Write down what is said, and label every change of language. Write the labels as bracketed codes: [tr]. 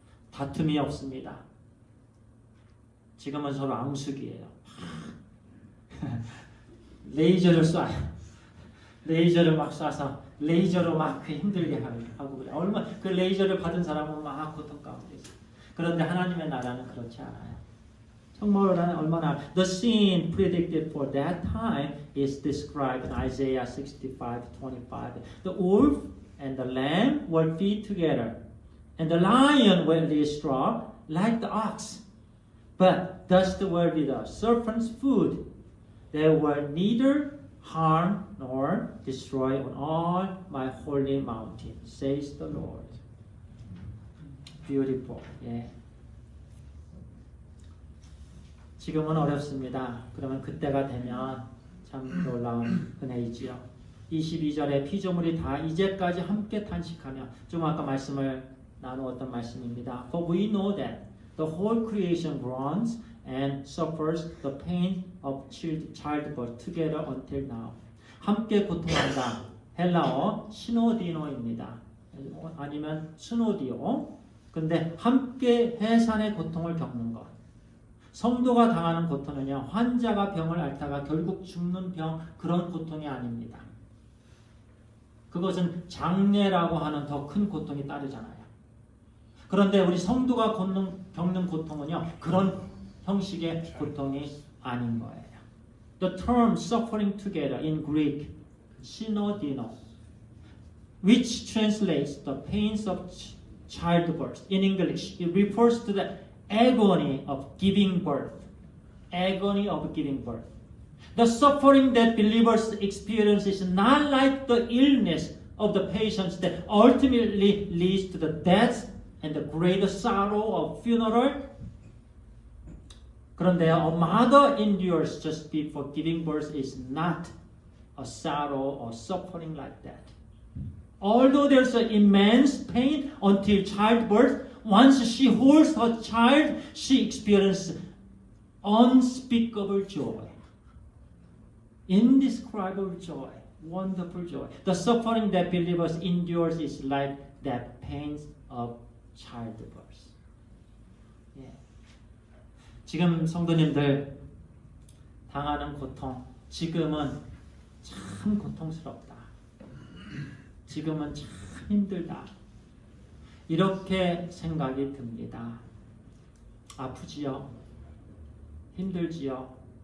[ko] 다툼이 없습니다. 지금은 서로 앙숙이에요. 레이저를 쏴요. 레이저를 막 쏴서 레이저로 막 힘들게 하고 그래요. 얼마 그 레이저를 받은 사람은 막 고통 가운데 있어요. 그런데 하나님의 나라는 그렇지 않아요. 정말 얼마나 [en] The scene predicted for that time is described in Isaiah 65:25. The wolf and the lamb will feed together, and the lion will lay straw like the ox. But dust will be the serpent's food. They will neither harm nor destroy on all my holy mountain, says the Lord. Beautiful. [ko] 예. 지금은 어렵습니다. 그러면 그때가 되면 참 놀라운 은혜이지요. 22절에 피조물이 다 이제까지 함께 탄식하며 좀 아까 말씀을 나누었던 말씀입니다. [en] For we know that the whole creation groans and suffers the pain of childbirth together until now. [ko] 함께 고통한다. 헬라어 시노디노입니다. 아니면 스노디오. 근데 함께 해산의 고통을 겪는 것. 성도가 당하는 고통은요, 환자가 병을 앓다가 결국 죽는 병, 그런 고통이 아닙니다. 그것은 장례라고 하는 더 큰 고통이 따르잖아요. 그런데 우리 성도가 겪는 고통은요, 그런 형식의 고통이 아닌 거예요. [en] The term suffering together in Greek, synodino, which translates the pains of childbirth. In English, it refers to the agony of giving birth. Agony of giving birth. The suffering that believers experience is not like the illness of the patients that ultimately leads to the death and the great sorrow of funeral. [ko] 그런데 [en] a mother endures just before giving birth is not a sorrow or suffering like that. Although there's an immense pain until childbirth, once she holds her child, she experiences unspeakable joy. Indescribable joy. Wonderful joy. The suffering that believers endures is like that pain of childbirth. [ko] 예. 지금 성도님들 당하는 고통, 지금은 참 고통스럽다. 지금은 참 힘들다. 이렇게 생각이 듭니다. 아프지요? 힘들지요?